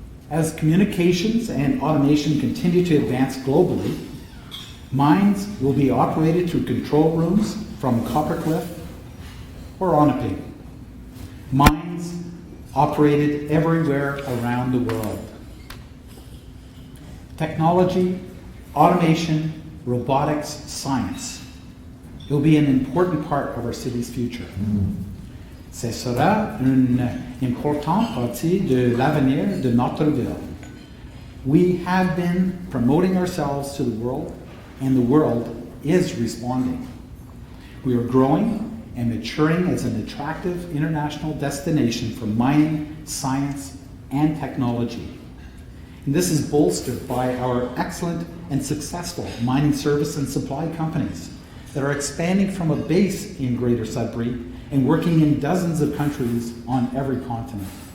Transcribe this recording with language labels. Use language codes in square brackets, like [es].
[en] As communications and automation continue to advance globally, mines will be operated through control rooms from Coppercliff or Onaping. Mines operated everywhere around the world. Technology, automation, robotics, science. It will be an important part of our city's future. [fr] Ce sera une importante partie de l'avenir de notre ville. [en] We have been promoting ourselves to the world, and the world is responding. We are growing and maturing as an attractive international destination for mining, science, and technology. And this is bolstered by our excellent and successful mining service and supply companies that are expanding from a base in Greater Sudbury and working in dozens of countries on every continent.